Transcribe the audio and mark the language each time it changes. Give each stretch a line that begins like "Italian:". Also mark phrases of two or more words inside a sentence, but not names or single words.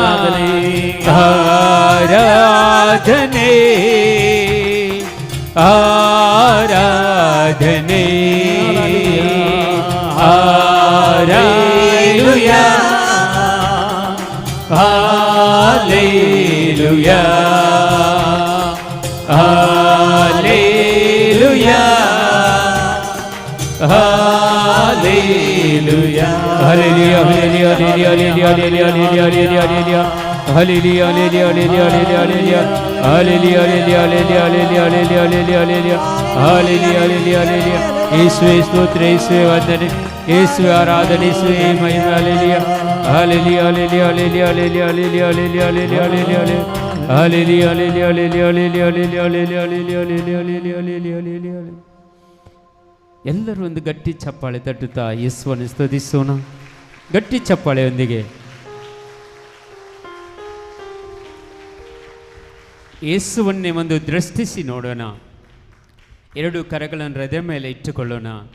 Kannada: ಆರಾಧನೆ ಆರಾಧನೆ ಹಾಲೆಲೂಯಾ ಹಾಲೆಲೂಯಾ ಹಾಲೆಲೂಯಾ ಹಾಲೆಲೂಯಾ ಹಾಲೆಲೂಯಾ ಹಾಲೆಲೂಯಾ ಹಾಲೆಲೂಯಾ Hallelujah, hallelujah, hallelujah, hallelujah, hallelujah, hallelujah, hallelujah, hallelujah, hallelujah, hallelujah, hallelujah, hallelujah.
Malayalam: യേശുവേ സ്തോത്രം, യേശുവേ വന്ദനം, യേശുവേ ആരാധന, യേശുവേ മഹിമ. ഹല്ലേലൂയ, ഹല്ലേലൂയ, ഹല്ലേലൂയ, ഹല്ലേലൂയ, ഹല്ലേലൂയ, ഹല്ലേലൂയ, ഹല്ലേലൂയ, ഹല്ലേലൂയ, ഹല്ലേലൂയ, ഹല്ലേലൂയ, ഹല്ലേലൂയ, ഹല്ലേലൂയ, ഹല്ലേലൂയ, ഹല്ലേലൂയ.
Kannada: ಎಲ್ಲರೂ ಒಂದು ಗಟ್ಟಿ ಚಪ್ಪಾಳೆ ತಟ್ಟುತ್ತಾ ಯೇಸುವನ್ನು ಸ್ತುತಿಸೋಣ. ಗಟ್ಟಿ ಚಪ್ಪಾಳೆಯೊಂದಿಗೆ ಯೇಸುವನ್ನೇ ಒಂದು ದೃಷ್ಟಿಸಿ ನೋಡೋಣ. ಎರಡು ಕರಗಳನ್ನು ಹೃದಯ ಮೇಲೆ ಇಟ್ಟುಕೊಳ್ಳೋಣ.